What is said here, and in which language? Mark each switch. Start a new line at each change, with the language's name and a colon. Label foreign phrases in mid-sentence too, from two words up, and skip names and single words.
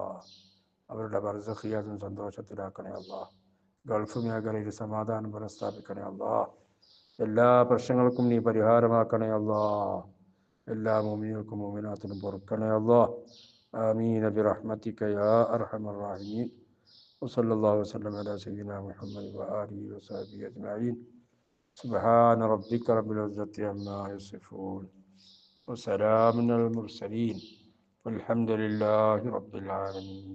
Malayalam: അവരുടെ ബർസഖിയാത്തും സന്തോഷത്തിലാക്കണേ അല്ലാ. ഗൾഫ് മേഖലയിൽ സമാധാനം പുനഃസ്ഥാപിക്കണേ അല്ലാ. എല്ലാ പ്രശ്നങ്ങൾക്കും നീ പരിഹാരമാക്കണേ അല്ലാ. എല്ലാ മുഅ്മിനീങ്ങൾക്കും മുഅ്മിനാത്തിനും പൊറുക്കണേ അല്ലാ.
Arabic: آمين برحمتك يا أرحم الراحمين. وصلى الله وسلم على سيدنا محمد وآله وصحبه أجمعين. سبحان ربك رب العزة عما يصفون وسلام على المرسلين والحمد لله رب العالمين.